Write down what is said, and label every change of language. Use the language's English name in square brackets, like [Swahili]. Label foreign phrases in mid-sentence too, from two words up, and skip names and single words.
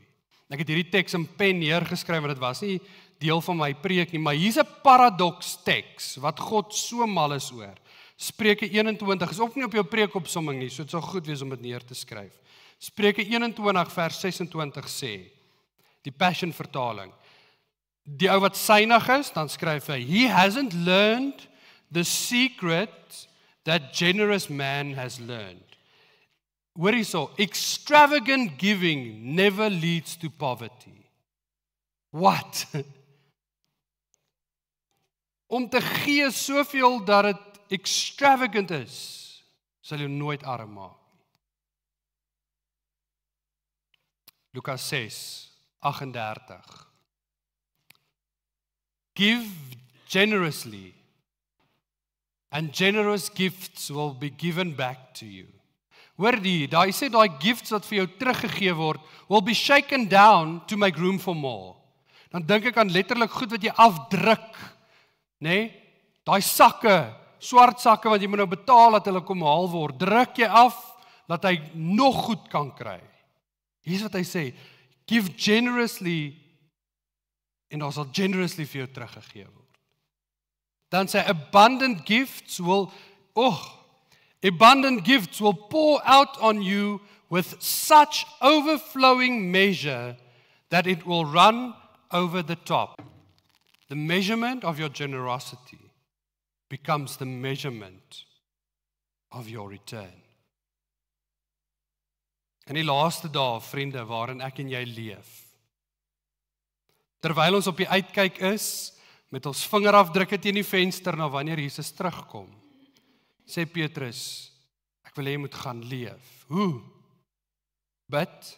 [Afrikaans] Ek het hierdie teks in pen neergeskryf, want dit was nie deel van my preek nie, maar hier's 'n paradoks teks wat God so mal is oor. Spreuke 21 is ook nie op jou preekopsomming nie, so dit sal goed wees om dit neer te skryf. Spreuke 21 vers 26 sê, die Passion vertaling, die ou wat synig is, dan skryf hy, [English] he hasn't learned the secret that generous man has learned. [Afrikaans] Hoor hierso, [English] extravagant giving never leads to poverty. What? [Afrikaans] om te gee soveel dat dit extravagant is, sal jou nooit arm maak. Lukas 6:38. [English] Give generously, and generous gifts will be given back to you. [Afrikaans] Hoor daai sê daai gifts wat vir jou teruggegee word, [English] will be shaken down to make room for more. [Afrikaans] Dan dink ek aan letterlik goed wat jy afdruk, nê? Daai sakke, swart sakke wat jy moet nou betaal dat hulle kom haal word, druk jy af dat hy nog goed kan kry. Hier's wat hy sê, [English] give generously [Afrikaans] en daar sal generously vir jou teruggegee word. Dan sê [English] abundant gifts will pour out on you with such overflowing measure that it will run over the top. The measurement of your generosity becomes the measurement of your return. [Afrikaans] In die laaste dae, vriende, waarin ek en jy leef, terwyl ons op die uitkyk is, met ons vingerafdrukke teen die venster na wanneer Jesus terugkom, sê Petrus, ek wil hê jy moet gaan leef. Hoe? Bid.